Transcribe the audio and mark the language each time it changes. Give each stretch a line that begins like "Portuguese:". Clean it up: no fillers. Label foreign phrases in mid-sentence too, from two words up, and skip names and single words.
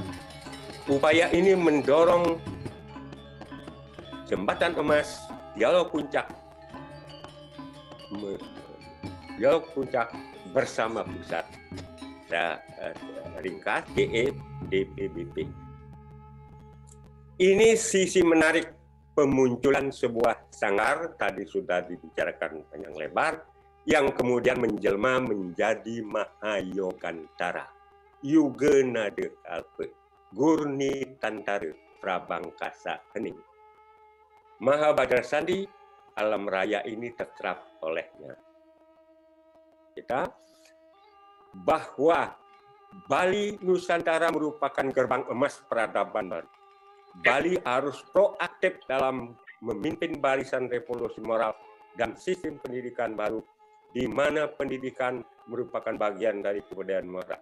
Indonesian: Upaya ini mendorong Jembatan Emas, Dialog Puncak Bersama Pusat. Saya ringkas DPBP. Ini sisi menarik pemunculan sebuah sanggar, tadi sudah dibicarakan panjang lebar, yang kemudian menjelma menjadi Mahayogantara, Yugenade Alpe, Gurni Tantara, Prabangkasa Hening. Mahabajra Sandi, alam raya ini terserap olehnya. Kita bahwa Bali Nusantara merupakan gerbang emas peradaban baru. Bali harus proaktif dalam memimpin barisan revolusi moral dan sistem pendidikan baru, di mana pendidikan merupakan bagian dari kebudayaan moral.